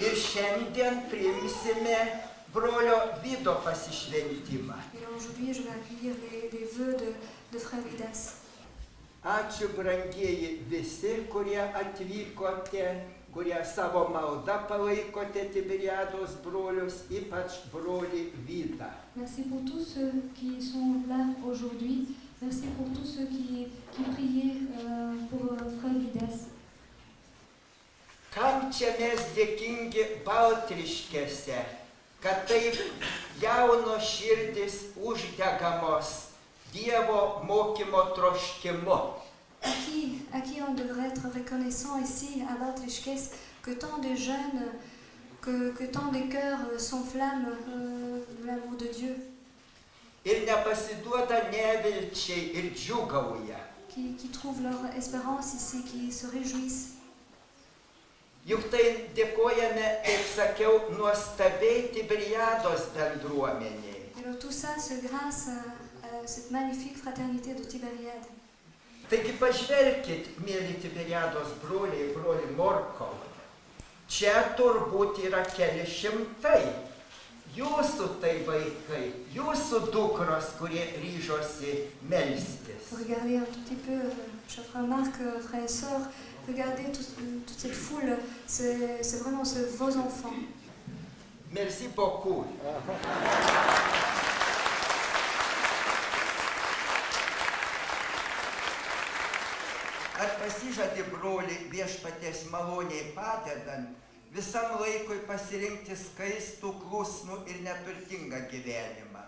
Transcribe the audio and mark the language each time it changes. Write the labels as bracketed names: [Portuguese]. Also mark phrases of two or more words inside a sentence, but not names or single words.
[Lithuanian] šiandien priimsime brolio Vido pasišventimą. [French] Et aujourd'hui, je vais accueillir les vœux de frère Vidas. [Lithuanian] Ačiū, brangieji visi, kurie atvykote, kurie savo maldą palaikote Tiberiados brolius, ypač brolį Vydą. [French] Merci pour tous ceux qui sont là aujourd'hui. Merci pour tous ceux qui priaient pour frère Vidas. [Lithuanian] Kam čia mes dėkingi Baltriškėse, kad taip jaunos širdis uždegamos Dievo mokymo troškimu. [French] À qui on devrait être reconnaissant ici à Baltriškės, que tant de jeunes, que tant de cœurs s'enflamment de l'amour de Dieu. [Lithuanian] Ir nepasiduoda nevilčiai ir džiūgauja. [French] Qui trouvent leur espérance ici, qui se réjouissent. [Lithuanian] Juk tai dėkojame, kaip sakiau, nuostabiai Tiberiados bendruomeniai. [French] Alors tout ça, c'est grâce à cette magnifique fraternité de Tiberiade. [Lithuanian] Taigi pažvelkit, mėly Tiberiados broliai, broli Morkov. Čia turbūt yra keli šimtai. Jūsų tai vaikai, jūsų dukros, kurie ryžosi melstis. [French] Regardez un tout petit peu, cher frère Marc, frères et sœurs, regardez toute cette foule, c'est vraiment vos enfants. Merci beaucoup. [Lithuanian] Ar pasižadi, broli, viešpaties maloniai padedant, visam laikui pasirinkti skaistų, klusnų ir neturtingą gyvenimą?